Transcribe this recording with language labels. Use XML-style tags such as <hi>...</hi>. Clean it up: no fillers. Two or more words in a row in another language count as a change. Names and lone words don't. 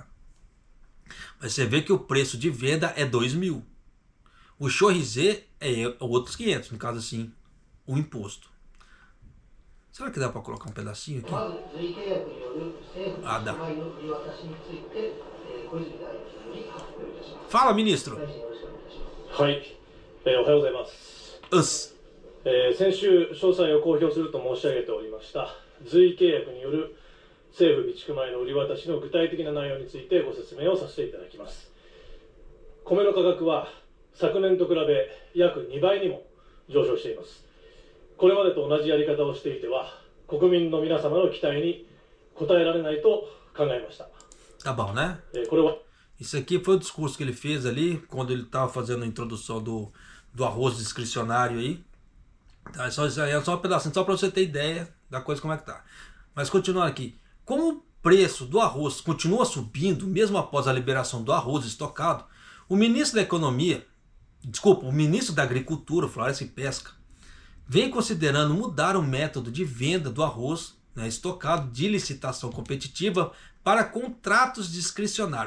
<pt>Mas você vê que o preço de venda é 2.000. O chorizo é outros 500, no caso assim, o imposto. Será que dá para colocar um pedacinho aqui? Ah, dá. Fala, ministro.</pt> <ja>はい、おはようございます。先週詳細を公表すると申し上げておりました随意契約による政府備蓄米の売り渡しの具体的な内容についてご説明をさせていただきます。米の価格は昨年と比べ約2倍にも上昇しています。これまでと同じやり方をしていては国民の皆様の期待に応えられないと考えました。</ja> <pt>Tá bom, né?</pt> <ja>これは</ja> <pt>Isso aqui foi o discurso que ele fez ali, quando ele estava fazendo a introdução do arroz discricionário aí. Tá, isso aí é só um pedacinho, só para você ter ideia da coisa como é que tá. Mas continuando aqui, como o preço do arroz continua subindo, mesmo após a liberação do arroz estocado, o ministro da Agricultura, Floresta e Pesca, vem considerando mudar o método de venda do arroz, né, estocado de licitação competitiva para contratos discricionários.</pt>